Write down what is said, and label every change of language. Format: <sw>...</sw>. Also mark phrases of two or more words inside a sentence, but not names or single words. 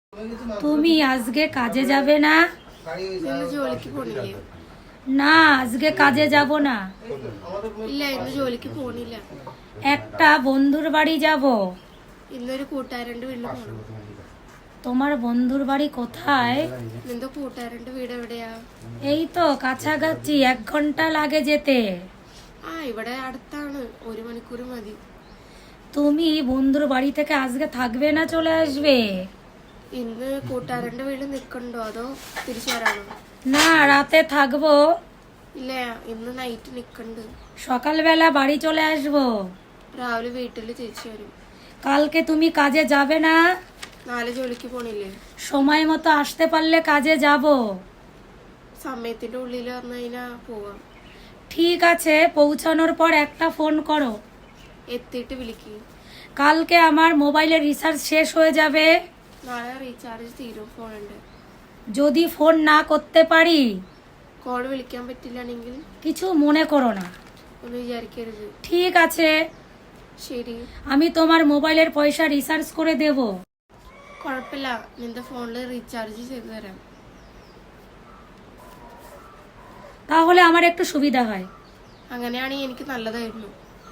<bn>তুমি আজকে কাজে যাবে না?</bn> <ml>ഇന്ന് ജോലിക്ക് പോണില്ലേ?</ml> <bn>না, আজকে কাজে যাব না।</bn> <ml>ഇല്ല, ഇന്ന് ജോലിക്ക് പോണില്ല.</ml> <bn>একটা বন্ধুর বাড়ি যাব।</bn> <ml>ഇന്നൊരു കൂട്ടുകാരന്റെ വീട്ടിൽ പോണം.</ml> <bn>তোমার বন্ধুর বাড়ি কোথায়?</bn> <ml>നിന്റെ കൂട്ടുകാരന്റെ വീട് എവിടെയാ?</ml> <bn>এই তো কাছাকাছি, 1 ঘন্টা লাগে যেতে।</bn> <ml>ആ, ഇവിടെ അടുത്താണ്, 1 മണിക്കൂർ മതി.</ml> <bn>তুমি বন্ধুর বাড়ি থেকে আজকে থাকবে না চলে আসবে?</bn> <ml>ഇന്ന് കൂട്ടുകാരന്റെ വീട്ടിൽ നിക്കണ്ടോ അതോ തിരിച്ചു വരാണോ?</ml> <bn>না, রাতে থাকবো।</bn> <ml>ഇല്ല, ഇന്ന് നൈറ്റ് നിക്കണ്ട്.</ml> <bn>সকালবেলা বাড়ি চলে আসবো।</bn> <ml>രാവിലെ വീട്ടിൽ തിരിച്ചു വരും.</ml> <bn>কালকে তুমি কাজে যাবে না?</bn> <ml>നാളെ ജോലിക്ക് പോണില്ലേ?</ml> <bn>সময় মতো আসতে পারলে কাজে যাব।</bn> <ml>സമയത്തിന്റെ ഉള്ളിൽ വന്നു കഴിഞ്ഞാ പോവാം.</ml> <bn>ঠিক আছে, পৌঁছানোর পর একটা ফোন করো।</bn> <ml>എത്തിയിട്ട് വിളിക്ക്.</ml> <bn>কালকে আমার মোবাইলের রিচার্জ শেষ হয়ে যাবে।</bn> <ml>നാളെ റീചാർജ് തീരും ഫോണുണ്ട്.</ml> <bn>যদি ফোন না করতে পারি?</bn> <ml>കോൾ വിളിക്കാൻ പറ്റില്ലാണെങ്കിൽ</ml> <bn>কিছু মনে করো না।</bn> <ml>ഒന്ന് വിചാരിക്കരുത്.</ml> <bn>ঠিক আছে,</bn> <ml>ശരി.</ml> <bn>আমি তোমার মোবাইলের পয়সা রিচার্জ করে দেব।</bn> <ml>കുഴപ്പമില്ല, നിന്റെ ഫോണിൽ റീചാർജ് ചെയ്തു തരാം.</ml> <bn>তাহলে আমার একটু সুবিধা হয়।</bn> <ml>അങ്ങനെയാണെങ്കിൽ എനിക്ക് നല്ലതായിരുന്നു.</ml>